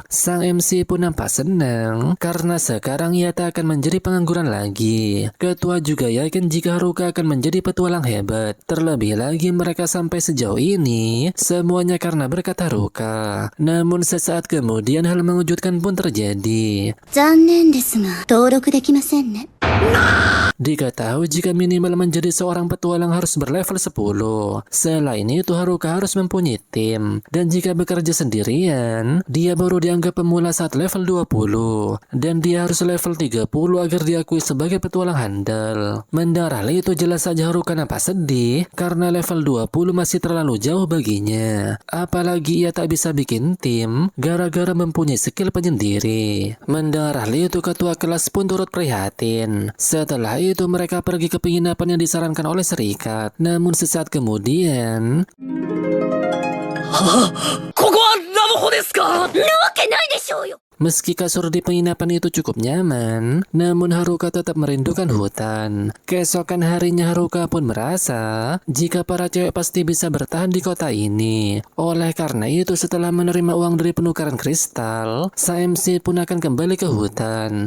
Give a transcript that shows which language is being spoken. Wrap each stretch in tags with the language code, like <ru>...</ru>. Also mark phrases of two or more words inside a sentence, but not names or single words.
<id>Sang MC pun nampak senang karena sekarang ia tak akan menjadi pengangguran lagi. Ketua juga yakin jika Haruka akan menjadi petualang hebat. Terlebih lagi mereka sampai sejauh ini semuanya karena berkat Haruka. Namun sesaat kemudian hal mengejutkan pun terjadi.</id> <ja>残念ですが登録できませんね。</ja> <id>Diketahui jika minimal menjadi seorang petualang harus berlevel 10. Selain itu Haruka harus mempunyai tim. Dan jika bekerja sendirian, dia baru dianggap pemula saat level 20. Dan dia harus level 30 agar diakui sebagai petualang handal. Mendengar hal itu jelas saja Haruka nampak sedih karena level 20 masih terlalu jauh baginya. Apalagi ia tak bisa bikin tim gara-gara mempunyai skill penyendiri. Mendengar hal itu ketua kelas pun turut prihatin. Setelah itu mereka pergi ke penginapan yang disarankan oleh serikat. Namun sesaat kemudian,</id> <ja>ここはラブホですか？なわけないでしょうよ。</ja> <id>meski kasur di penginapan itu cukup nyaman, namun Haruka tetap merindukan hutan. Keesokan harinya Haruka pun merasa jika para cewek pasti bisa bertahan di kota ini. Oleh karena itu setelah menerima uang dari penukaran kristal, SMC pun akan kembali ke hutan.</id>